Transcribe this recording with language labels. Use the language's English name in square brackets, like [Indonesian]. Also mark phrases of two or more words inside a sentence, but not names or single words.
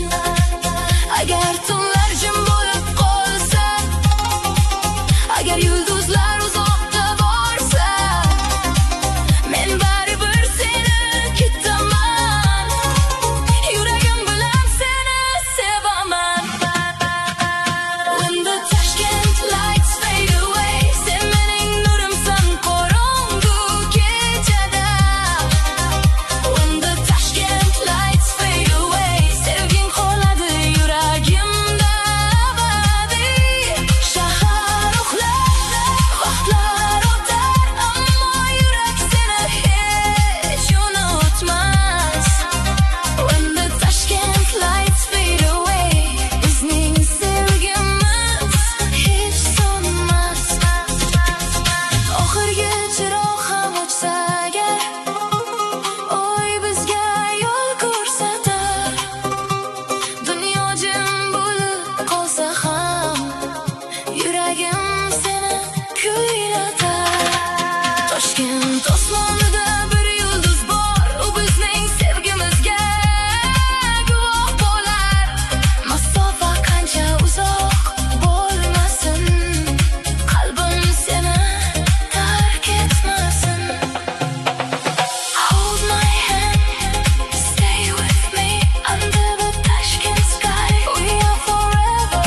[Uzbek] Agar tunlar jim bo'lib qolsa, agar yulduzlar uzoqda borsa, men baribir seni kutaman. Yuragim bilan seni sevaman. [English] When the Tashkent lights fade away, [Uzbek] sen mening nurimsan qorong'u kechada. [English] When the Tashkent lights fade away, [Uzbek] sevging qoladi yuragimda abadiy. Shahar uxlar, vaqtlar o'tar, ammo yurak seni hech unutmas. [English] When the Tashkent lights fade away, [Uzbek] bizning sevgimiz hech so'nmas. Oxirgi chirog' ham o'chsa agar, oy bizga yo'l ko'rsatar. Dunyo jim bo'lib qolsa ham, yuragim seni kuylatar. Toshkent osmonida bir yulduz bor, u bizning sevgimizga guvoh bo'lar. Masofa qancha uzoq bo'lmasin, qalbim seni tark etmasin. [English] Hold my hand, stay with me under the Tashkent sky. We are forever.